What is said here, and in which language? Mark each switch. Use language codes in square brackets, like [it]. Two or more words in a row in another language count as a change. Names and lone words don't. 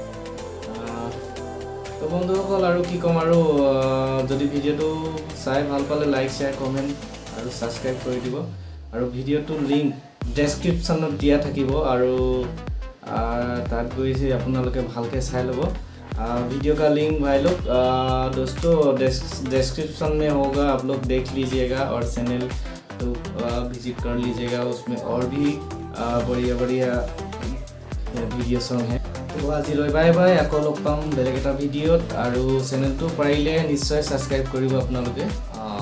[as] তো বন্ধুসকল আৰু কি ক'ম আৰু যদি ভিডিঅ'টো চাই ভাল পালে [en] like share comment [as] আৰু ছাবস্ক্ৰাইব কৰি দিব আৰু ভিডিঅ'টোৰ লিংক ডেছক্ৰিপশ্যনত দিয়া থাকিব আৰু তাত গৈ আপোনালোকে ভালকৈ চাই ল'ব [hi] वीडियो का लिंक भाई लोग दोस्तों डिस्क्रिप्शन में होगा आप लोग देख लीजिएगा और चैनल तो विजिट कर लीजिएगा उसमें और भी बढ़िया [en] video song [hi] है तो आज [en] bye bye [as] আকৌ লগ পাম বেলেগ এটা ভিডিঅ'ত আৰু চেনেলটো পাৰিলে নিশ্চয় সাবস্ক্ৰাইব কৰিব আপোনালোকে